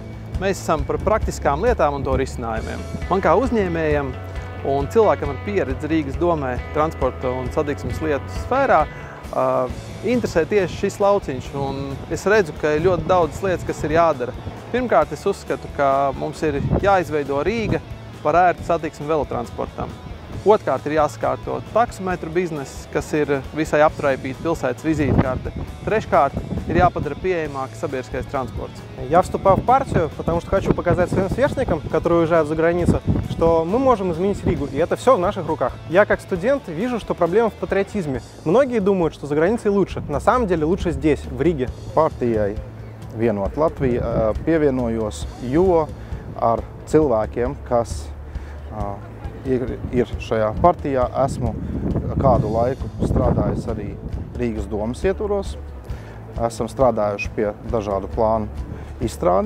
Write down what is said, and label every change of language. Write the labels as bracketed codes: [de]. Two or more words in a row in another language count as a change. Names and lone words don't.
[lv] Mēs esam par praktiskām lietām un to risinājumiem. Man kā uzņēmējam un cilvēkam ar pieredzi Rīgas domē transporta un satiksmes lietu sfērā interesē tieši šis lauciņš, un es redzu, ka ir ļoti daudz lietas, kas ir jādara. Pirmkārt, es uzskatu, ka mums ir jāizveido Rīga par ērtu satiksmi velotransportam. Otrkārt, ir jāsakārto taksometru bizness, kas ir visai aptraipīta pilsētas vizītkarte. Treškārt, ir jāpadara пieejamāk sabiedriskais транспорт. [ru] Я вступаю в партию, потому что хочу показать своим сверстникам, которые уезжают за границу, что мы можем изменить Ригу, и это все в наших руках. Я как студент вижу, что проблема в патриотизме. Многие думают, что за границей лучше. На самом деле лучше здесь, в Риге. [lv] Partijai Vienoti Latvija pievienojos, jo ar cilvēkiem, kas ir šajā partijā, esmu kādu laiku strādājis arī Rīgas domas ietvaros. Esam strādājuši pie dažādu plānu izstrādes.